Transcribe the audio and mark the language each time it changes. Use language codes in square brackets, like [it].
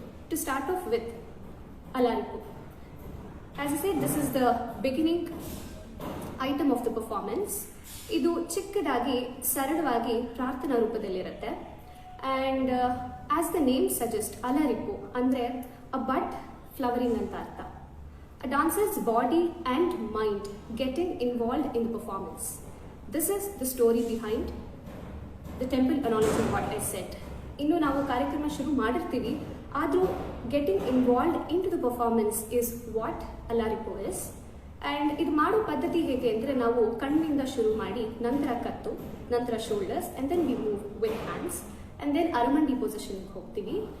[en] To start off with alarippu. As I said, this is the beginning item of the performance. [kn] ಇದು ಚಿಕ್ಕದಾಗಿ ಸರಳವಾಗಿ ಪ್ರಾರ್ಥನಾ ರೂಪದಲ್ಲಿರುತ್ತೆ. [en] and as the name suggest, alarippu [kn] ಅಂದರೆ [en] A bud flowering ಅಂತ ಅರ್ಥ. A dancer's body and mind getting involved in the performance. This is the story behind the temple analogy what I said. [kn] ಇನ್ನು ನಾವು ಕಾರ್ಯಕ್ರಮ ಶುರು ಮಾಡಿರ್ತೀವಿ, ಆದರೂ [en] Getting involved in to the performance is what alarippu is. [kn] And ಇದು ಮಾಡೋ ಪದ್ಧತಿ ಹೇಗೆ ಅಂದರೆ, ನಾವು ಕಣ್ಣಿಂದ ಶುರು ಮಾಡಿ ನಂತರ ಕತ್ತು, ನಂತರ shoulders, [en] and then we move with hands, [kn] and then ಅರಮಂಡಿ ಪೊಸಿಷನ್ಗೆ ಹೋಗ್ತೀವಿ.